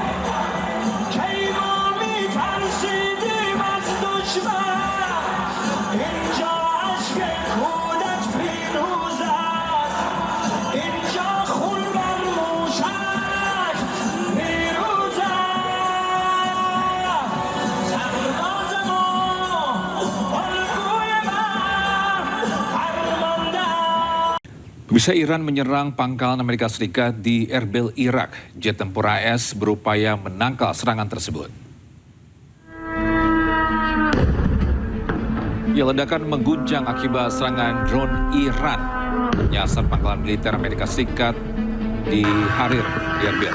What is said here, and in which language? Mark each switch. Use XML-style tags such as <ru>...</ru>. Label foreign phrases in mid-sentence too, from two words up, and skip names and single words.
<fa>کی ما میترسیدیم از دشمن اینجا عشق کودک پیروز است اینجا خون بر موشک پیروز است سرباز ما الگوی من فرمانده.</fa> <id>Bisa Iran menyerang pangkalan Amerika Serikat di Erbil, Irak. Jet tempur AS berupaya menangkal serangan tersebut. Ledakan mengguncang akibat serangan drone Iran menyasar pangkalan militer Amerika Serikat di Harir, di Erbil.</id>